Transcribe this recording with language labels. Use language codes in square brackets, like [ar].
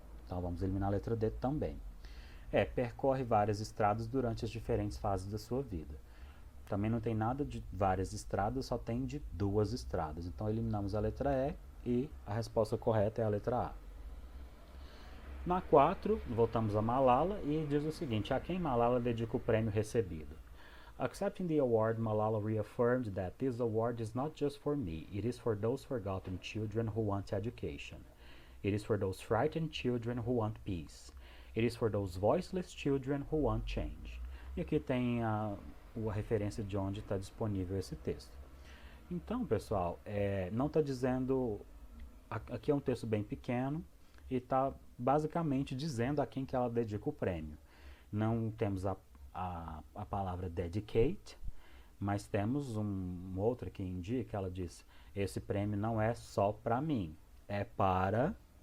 [pt] Então vamos eliminar a letra D também. Percorre várias estradas durante as diferentes fases da sua vida. Também não tem nada de várias estradas, só tem de duas estradas. Então eliminamos a letra E e a resposta correta é a letra A. Na 4, voltamos a Malala e diz o seguinte: a quem Malala dedica o prêmio recebido? [en] Accepting the award, Malala reaffirmed that this award is not just for me, it is for those forgotten children who want education. It is for those frightened children who want peace. It is for those voiceless children who want change. [pt] E aqui tem a referência de onde está disponível esse texto. Então, pessoal, não está dizendo... Aqui é um texto bem pequeno e está basicamente dizendo a quem que ela dedica o prêmio. Não temos a palavra dedicate, mas temos outra que indica, ela diz, esse prêmio não é só para mim, é para.